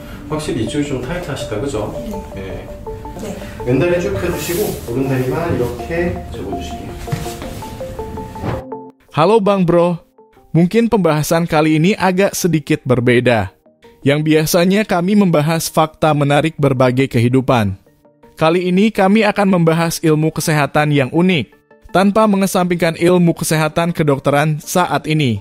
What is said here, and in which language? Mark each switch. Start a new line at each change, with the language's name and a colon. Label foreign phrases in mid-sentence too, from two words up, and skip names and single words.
Korean: 확실히 이쪽이 좀 타이트하시다, 그죠? 네. 네. 왼다리 쭉 펴주시고 오른다리만 이렇게 접어주시게요.
Indonesian: Halo Bang Bro, mungkin pembahasan kali ini agak sedikit berbeda. Yang biasanya kami membahas fakta menarik berbagai kehidupan. Kali ini kami akan membahas ilmu kesehatan yang unik, tanpa mengesampingkan ilmu kesehatan kedokteran saat ini.